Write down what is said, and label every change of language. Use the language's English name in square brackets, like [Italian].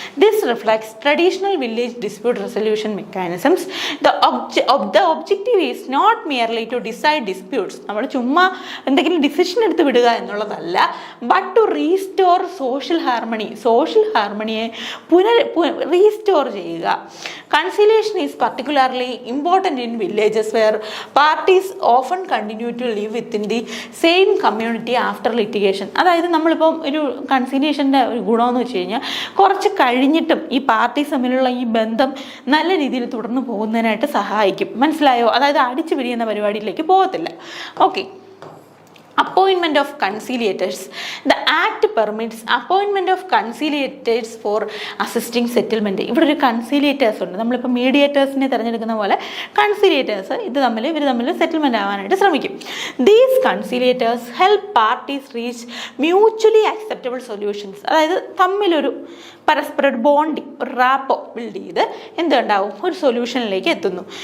[English] This reflects traditional village dispute resolution mechanisms. The objective is not merely to decide disputes. [Malayalam] നമ്മൾ ചുമ്മാ എന്തെങ്കിലും decision എടുത്ത് വിടുക എന്നുള്ളതല്ല, [English] but to restore social ഹാർമണിയെ [Malayalam] restore ചെയ്യുക. [English] Conciliation is particularly important in villages where parties often continue to live within the same community after litigation. [Malayalam] അതായത് നമ്മളിപ്പം ഒരു കൺസിലിയേഷൻ്റെ ഒരു ഗുണമെന്ന് വെച്ച് കഴിഞ്ഞാൽ കുറച്ച് കഴിഞ്ഞിട്ടും ഈ പാർട്ടീസ് തമ്മിലുള്ള ഈ ബന്ധം നല്ല രീതിയിൽ തുടർന്ന് പോകുന്നതിനായിട്ട് സഹായിക്കും. മനസ്സിലായോ? അതായത് അടിച്ചു പിരിയുന്ന പരിപാടിയിലേക്ക് പോകത്തില്ല. Okay. [English] Appointment of conciliators. The Act permits appointment of conciliators for assisting settlement. [Malayalam] ഇവിടെ ഒരു കൺസീലിയേറ്റേഴ്സ് ഉണ്ട്. നമ്മളിപ്പോൾ മീഡിയേറ്റേഴ്സിനെ തിരഞ്ഞെടുക്കുന്ന പോലെ കൺസീലിയേറ്റേഴ്സ് ഇവർ തമ്മിൽ സെറ്റിൽമെൻറ്റ് ആവാനായിട്ട് ശ്രമിക്കും. [English] These conciliators help parties reach mutually acceptable solutions. [Malayalam] അതായത് തമ്മിലൊരു പരസ്പര ബോണ്ടിങ്, ഒരു റാപ്പോ ബിൽഡ് ചെയ്ത് എന്തുണ്ടാവും, ഒരു സൊല്യൂഷനിലേക്ക് എത്തുന്നു.